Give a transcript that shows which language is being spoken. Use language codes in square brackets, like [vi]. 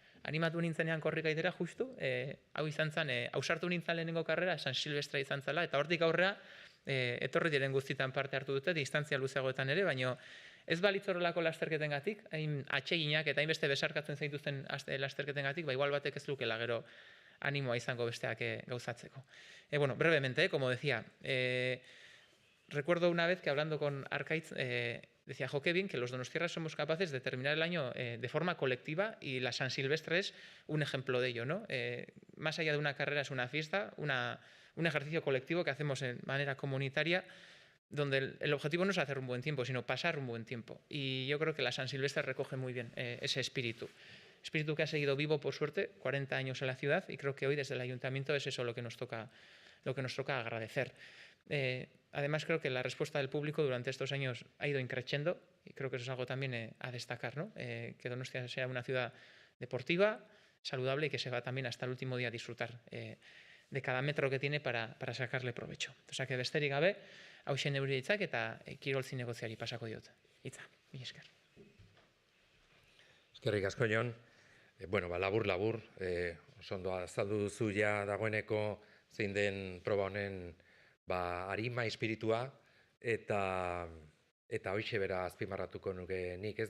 [eu] Animatu nintzenean korrikaitera justu, hau izan zen, hausartu nintzen lehenengo karrera, San Silvestra izan zala, eta hortik aurrea, etorri diren guztietan parte hartu dute, distantzia luzeagoetan ere, baina ez balitzorrelako lasterketengatik, hain atseginak eta hainbeste besarkatzen zaituzten lasterketengatik, igual batek ez lukela gero animoa izango besteak gauzatzeko. [es] Brevemente, como decía, recuerdo una vez que hablando con Arkaitz, decía, jo, qué bien que los donostiarras somos capaces de terminar el año de forma colectiva y la San Silvestre es un ejemplo de ello, ¿no? Más allá de una carrera es una fiesta, un ejercicio colectivo que hacemos de manera comunitaria, donde el objetivo no es hacer un buen tiempo, sino pasar un buen tiempo. Y yo creo que la San Silvestre recoge muy bien ese espíritu. Espíritu que ha seguido vivo, por suerte, 40 años en la ciudad, y creo que hoy desde el Ayuntamiento es eso lo que nos toca agradecer. Además, creo que la respuesta del público durante estos años ha ido increciendo, y creo que eso es algo también a destacar, ¿no? Que Donostia sea una ciudad deportiva, saludable, y que se va también hasta el último día a disfrutar de cada metro que tiene para sacarle provecho. O sea, que [eu] besterik gabe, hauxe neure hitzak eta kirol zinegotziari pasako diot. Hitza, mila esker. Eskerrik asko, Jon. Labur, oso ondo azaldu duzu ja dagoeneko zein den proba honen arima espiritua, eta hoixe bera azpimarratuko nuke nik, ez?